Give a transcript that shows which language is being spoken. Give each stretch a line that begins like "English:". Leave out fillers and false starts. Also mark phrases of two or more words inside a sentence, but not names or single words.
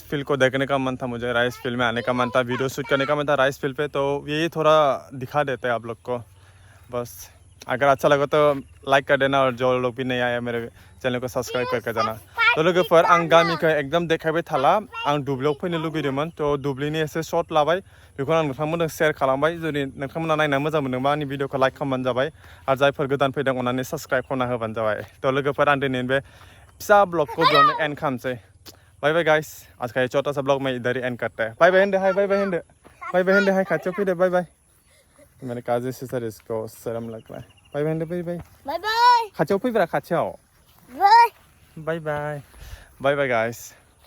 Hindi: फील्ड को देखने का मन था मुझे
English: rice field
Hindi: में आने का मन था
English: video shoot
Hindi: करने का मन था
English: rice field
Hindi: पे तो यही थोड़ा दिखा देते हैं आप लोग को बस अगर अच्छा लगा तो लाइक कर देना और जो लोग भी नहीं आए मेरे चैनल को सब्सक्राइब करके जाना तो
Bodo: लोगोफोर आं गामिखौ एकदम देखायबाय थाला आं दुब्लियाव फैनो लुगैदोंमोन तो दुब्लिनि एसे शर्ट लाबाय बेखौ आं नोंथांमोननो शेयार खालामबाय जुदि नोंथांमोना नायना मोजां मोनदोंबा आंनि भिडिअखौ लाइक खालामबानो जाबाय आरो जायफोर गोदान फैदों अननानै साबस्क्राइब खालामना होबानो जाबाय तो लोगोफोर आं दिनैनि बे फिसा ब्लॉग को जो एंड खालामसै
English: bye bye guys
Hindi: आज का ये छोटा सा ब्लॉग मैं इधर ही एंड करता है
English: bye bye
Bodo: हिंदे हाय
English: bye bye
Bodo: हिंदे
English: bye bye
Bodo: हिंदे हाय खाथियाव फैदो
English: bye bye
Hindi: मेरे काजी सिस्टर इसको शर्म लग रहा है
English: bye bye
Bodo: हिंदे
English: bye bye bye bye
Bodo: खाथियाव फैब्रा खाथियाव
English: बाय bye bye bye bye guys